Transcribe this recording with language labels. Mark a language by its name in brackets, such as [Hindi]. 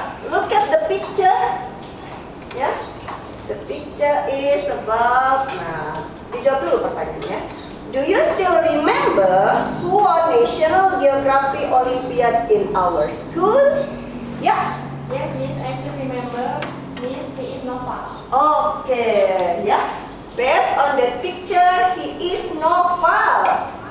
[English] Look at the picture. Yeah, the picture is about. [Indonesian] Nah, dijawab dulu pertanyaannya. [English] Do you still remember who won National Geography Olympiad in our school? Yeah. Yes, Miss, I still remember. Miss, he is Nova. Okay, yeah. Based on the picture, he is Noval.